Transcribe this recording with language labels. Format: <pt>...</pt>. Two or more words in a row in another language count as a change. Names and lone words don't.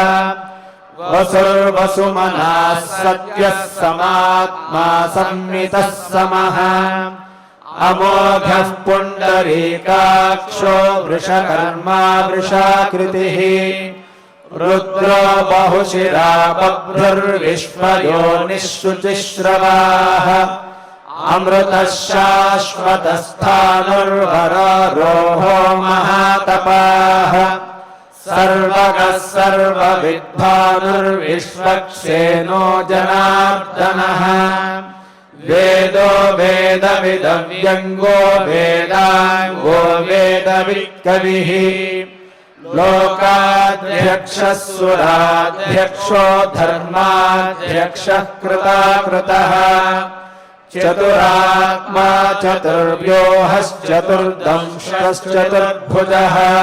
<sa>వసుర్వసుమనాः సత్యः సమాత్మా సంమితः సమः అమోఘః పుండరీకాక్షో వృషకర్మా వృషాకృతిः రుద్రో బహుశిరా బభ్రుర్విశ్వయోనిః శుచిశ్రవాः అమృతః శాశ్వతస్థానుర్వరారోహో మహాతపాః సర్వగः సర్వవిద్వానుర్విశ్వక్సేనో జనార్దనः వేదో వేద वेदविदव्यङ्गो वेदाङ्गो वेदवित्कविः लोकाध्यक्षः सुराध्यक्षो धर्माध्यक्षः कृताकृतः चतुरात्मा चतुर्व्योहश्चतुर्दंशश्चतुर्भुजः</sa>